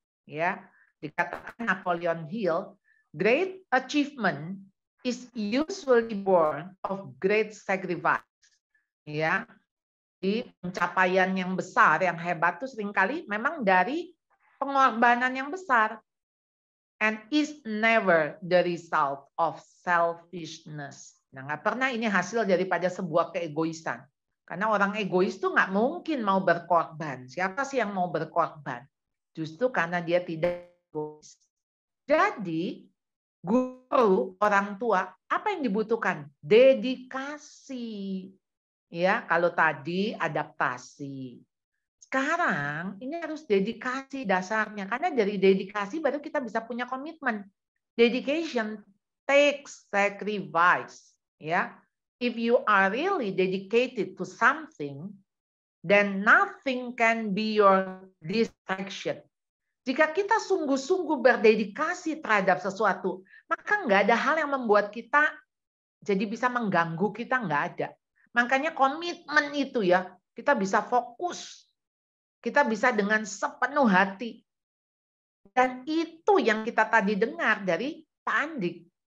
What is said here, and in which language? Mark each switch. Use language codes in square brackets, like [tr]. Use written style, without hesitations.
[id] Ya, dikatakan [en] Napoleon Hill, great achievement is usually born of great sacrifice. [id] Ya, di pencapaian yang besar, yang hebat itu seringkali memang dari pengorbanan yang besar. [en] And is never the result of selfishness. [id] Nah, nggak pernah ini hasil daripada sebuah keegoisan. Karena orang egois itu nggak mungkin mau berkorban. Siapa sih yang mau berkorban? Justru karena dia tidak egois. Jadi, guru, orang tua, apa yang dibutuhkan? Dedikasi. Ya, kalau tadi adaptasi. Sekarang ini harus dedikasi dasarnya, karena dari dedikasi baru kita bisa punya komitmen. [en] Dedication takes sacrifice, ya. If you are really dedicated to something, then nothing can be your distraction. [id] Jika kita sungguh-sungguh berdedikasi terhadap sesuatu, maka nggak ada hal yang membuat kita jadi bisa mengganggu kita, nggak ada. Makanya komitmen itu ya, kita bisa fokus. Kita bisa dengan sepenuh hati. Dan itu yang kita tadi dengar dari Pak Andik.